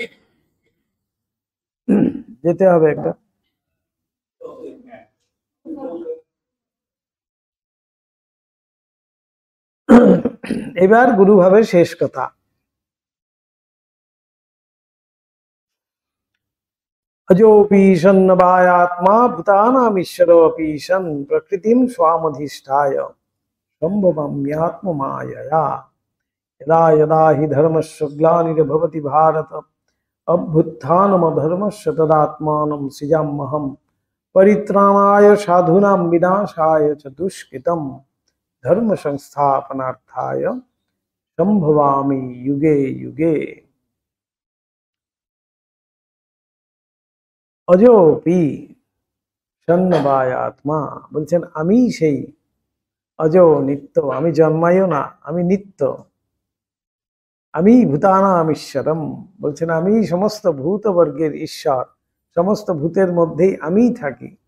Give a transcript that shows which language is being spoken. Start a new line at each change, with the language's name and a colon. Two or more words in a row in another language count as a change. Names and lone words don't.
Bangla: যেতে হবে একটা। এবার গুরুভাবের শেষ কথা।
Sanskrit: अजोऽपि सन्नवायात्मा भूतानामीश्वरोऽपि सन् प्रकृतिं स्वामधिष्ठाय सम्भवाम्यात्ममायया यदा यदा हि धर्मस्य ग्लानिर्भवति भारत अभ्युत्थानमधर्मस्य तदात्मानं सृजाम्यहं परित्राणाय साधूनां विनाशाय च दुष्कृतं धर्म संस्थापनार्थाय संभवामि युगे युगे। अजोपि সন্ন্যবায়াত্মা
Bangla: বলছেন আমি সেই অজ নিত্য, আমি জন্মায়ও না, আমি নিত্য। আমি
Sanskrit: ভূতানাম ঈশ্বরম
Bangla: বলছেন আমি সমস্ত ভূতবর্গের ঈশ্বর, সমস্ত ভূতের মধ্যেই আমি থাকি।